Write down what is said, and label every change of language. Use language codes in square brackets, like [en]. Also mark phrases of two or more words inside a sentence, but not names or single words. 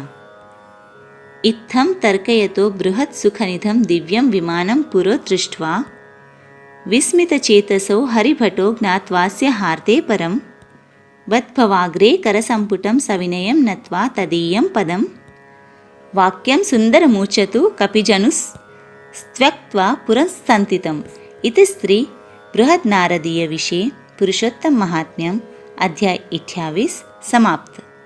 [sa] ઇત્થમ તર્કયતો બૃહત સુખનિધમ દિવ્યમ વિમાનમ પુરો દૃષ્ટ્વા વિસ્મિતચેતસો હરિભટો જ્ઞાત્વાસ્ય હાર્દે પરમ બદ્ભવાગ્રે કરસંપુટમ સવિનયમ નત્વા તદીયમ પદમ વાક્યમ સુંદરમૂચતુ કપિજનુસ્ત્યક્ત્વા પુરસ્સંતિતમ. इति स्त्री बृहद नारदीय विषये पुरुषोत्तम महात्म्यम अध्याय 28 समाप्त.